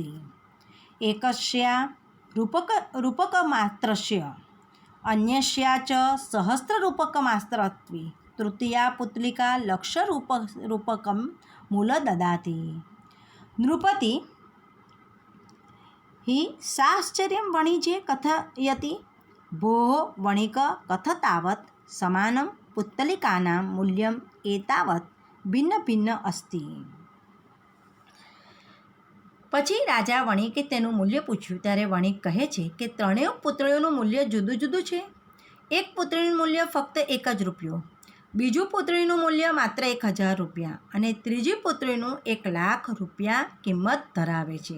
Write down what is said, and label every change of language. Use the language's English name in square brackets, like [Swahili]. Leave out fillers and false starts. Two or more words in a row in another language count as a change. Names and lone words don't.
[Sanskrit] એકસ્યા રૂપકમાત્રસ્ય અન્યસ્યા ચ સહસ્રરૂપકમાત્રત્વે તૃતીયા પુત્તલિકા લક્ષરૂપકમ મૂલ દદાતિ. નૃપતિ हि साश्चर्यं वणिजे कथयति भोः वणिक कथ तावत् समानं पुत्तलिकानां मूल्यम् एतावत् भिन्न भिन्न अस्ति. [Gujarati] પછી રાજા વણિકે તેનું મૂલ્ય પૂછ્યું ત્યારે વણિક કહે છે કે ત્રણેય પુત્રીઓનું મૂલ્ય જુદું જુદું છે. એક પુત્રીનું મૂલ્ય ફક્ત 1 જ રૂપિયો, બીજું પુત્રીનું મૂલ્ય માત્ર 1000 રૂપિયા અને ત્રીજી પુત્રીનું 1,00,000 રૂપિયા કિંમત ધરાવે છે.